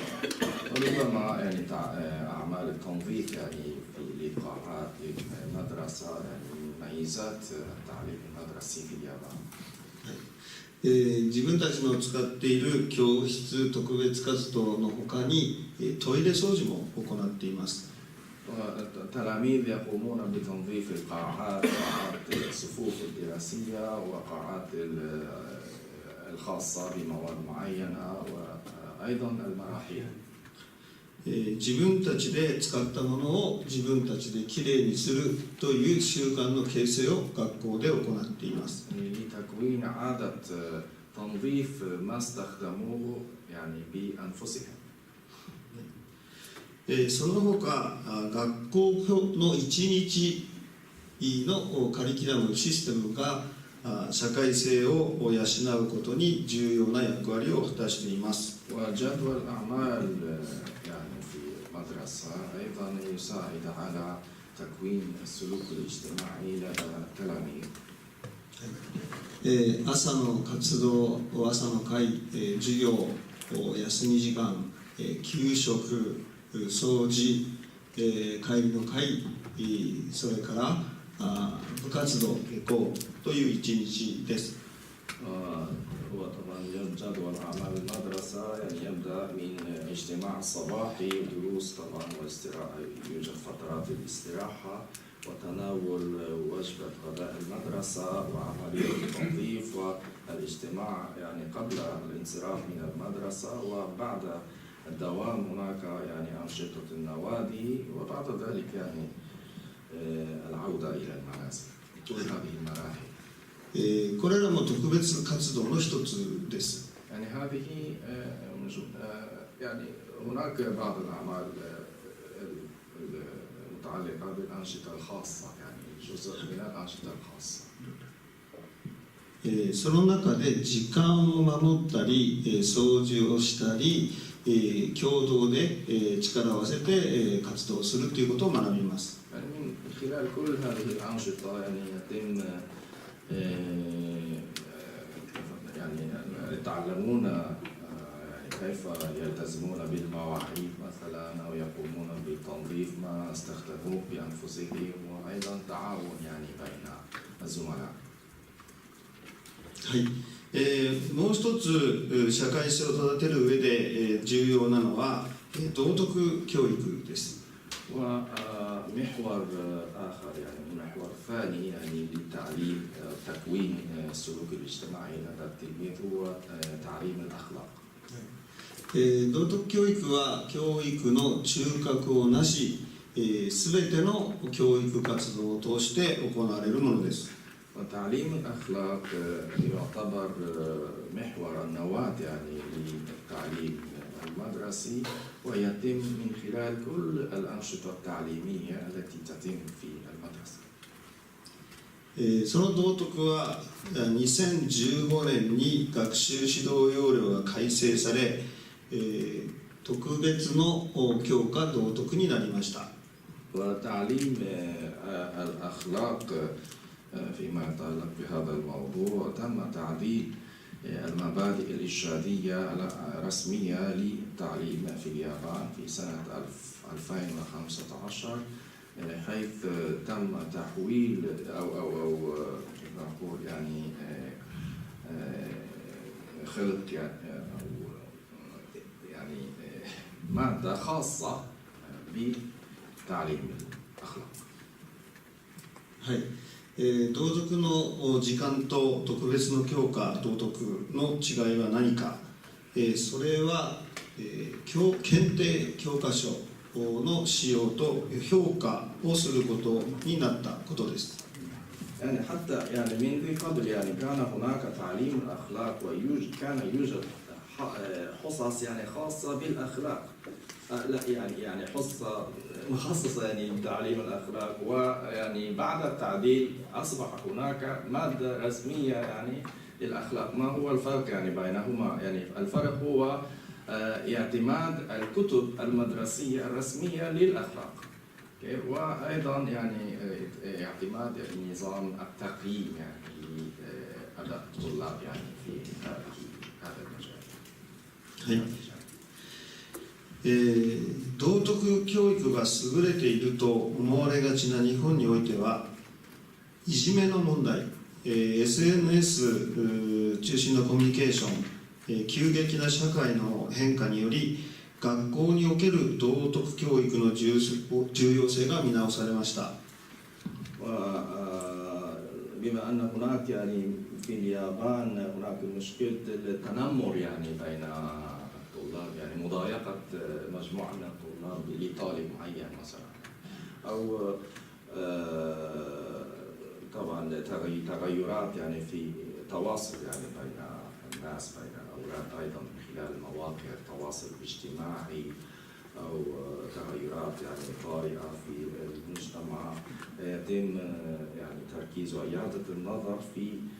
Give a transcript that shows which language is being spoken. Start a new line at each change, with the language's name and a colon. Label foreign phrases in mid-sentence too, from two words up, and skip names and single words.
Arabic: ربما يعني أعمال التنظيف يعني في القاعات المدرسة يعني ميزات التعليم المدرسي في اليابان.
Japanese: 自分たちの使っている教室特別活動のほかにトイレ掃除も行っています。
Arabic: التلاميذ يقومون بتنظيف القاعات، قاعات الصفوف الدراسية وقاعات الخاصة بمواد معينة وأيضا المراحيض.
Japanese: 自分たちで使ったものを自分たちできれいにするという習慣の形成を学校で行っています。
Arabic: لتكوين عادة تنظيف ما استخدموه يعني بأنفسهم.
Japanese: その他学校の一日のカリキュラムシステムが社会性を養うことに重要な役割を果たしています。
Arabic: وجدول الأعمال يعني في المدرسة أيضا يساعد على تكوين السلوك الاجتماعي لدى التلاميذ.
Japanese: 朝の活動、朝の会、授業、休み時間、給食、掃除、帰りの会、 それから部活動下校という一日です。
Arabic: هو طبعا جدول أعمال المدرسة يعني يبدأ من اجتماع صباحي ودروس طبعا واستراحة، يوجد فترات الاستراحة وتناول وجبة غداء المدرسة وعملية التنظيف والاجتماع يعني قبل الانصراف من المدرسة، وبعد الدوام هناك يعني أنشطة النوادي، وبعد ذلك يعني العودة إلى المنازل. طول هذه المراحل.
Japanese: これらも特別活動の一つです。
Arabic: يعني هذه يعني هناك بعض الأعمال المتعلقة بالأنشطة الخاصة، يعني جزء من الأنشطة الخاصة.
Japanese: その中で時間を守ったり、掃除をしたり、共同で力を合わせて活動するということを学びます。
Arabic: يعني من خلال كل هذه الأنشطة يعني يتم يعني يتعلمون يعني كيف يلتزمون بالمواعيد مثلا أو يقومون بتنظيف ما استخدموه بأنفسهم، وأيضا تعاون يعني بين الزملاء.
Japanese: はい。もう一つ社会性を育てる上で重要なのは道徳教育です。
Arabic: ومحور آخر يعني المحور الثاني يعني للتعليم تكوين السلوك الاجتماعي لدى التلميذ هو تعليم الأخلاق.
Japanese: 道徳教育は教育の中核をなし、すべての教育活動を通して行われるものです。
Arabic: وتعليم الأخلاق يعتبر محور النواة يعني للتعليم المدرسي، ويتم من خلال كل الأنشطة التعليمية التي تتم في المدرسة.
Japanese: その道徳は2015年に学習指導要領が改正され、特別の教科道徳になりました。
Arabic: وتعليم الأخلاق فيما يتعلق بهذا الموضوع تم تعديل المبادئ الإرشادية الرسمية للتعليم في اليابان في سنة 2015، حيث تم تحويل أو كيف نقول يعني خلق يعني مادة خاصة بتعليم الأخلاق.
Japanese: はい。道徳の時間と特別の教科道徳の違いは何か、それは、検定教科書の使用と評価をすることになったことです。
Arabic: يعني حتى يعني من قبل يعني كان هناك تعليم الأخلاق كان يوجد حصص يعني خاصة بالأخلاق، لا يعني حصة مخصصة يعني بتعليم الأخلاق، ويعني بعد التعديل أصبح هناك مادة رسمية يعني للأخلاق. ما هو الفرق يعني بينهما؟ يعني الفرق هو اعتماد الكتب المدرسية الرسمية للأخلاق، وأيضا يعني اعتماد نظام التقييم يعني لدى الطلاب يعني في هذا المجال.
Japanese: はい。道徳教育が優れていると思われがちな日本においてはいじめの問題、SNS 中心のコミュニケーション、急激な社会の変化により学校における道徳教育の重要性が見直されました。
Arabic: بما أن هناك يعني في اليابان هناك مشكلة التنمر يعني بين الطلاب، يعني مضايقة مجموعة من الطلاب لطالب معين مثلا، أو طبعا تغيرات يعني في التواصل يعني بين الناس بين الأولاد أيضا من خلال مواقع التواصل الاجتماعي، أو تغيرات يعني طارئة في المجتمع، يتم يعني تركيز وإعادة النظر في